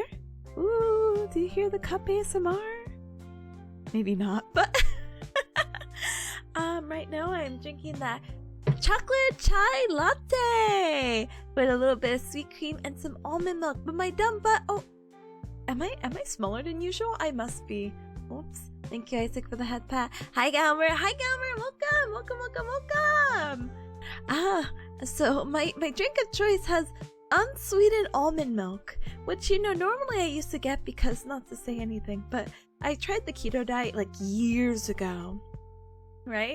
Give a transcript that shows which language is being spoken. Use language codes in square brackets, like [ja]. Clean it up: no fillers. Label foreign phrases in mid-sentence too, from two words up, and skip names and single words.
[en] Ooh, do you hear the cup ASMR? Maybe not, but right now I'm drinking that chocolate chai latte with a little bit of sweet cream and some almond milk. But my dumb butt, oh, am I smaller than usual? I must be. Oops. Thank you, Isaac, for the head pat. Hi, Galmer. Welcome. So my drink of choice has unsweetened almond milk, which, you know, normally I used to get because, not to say anything, but I tried the keto diet like years ago, right?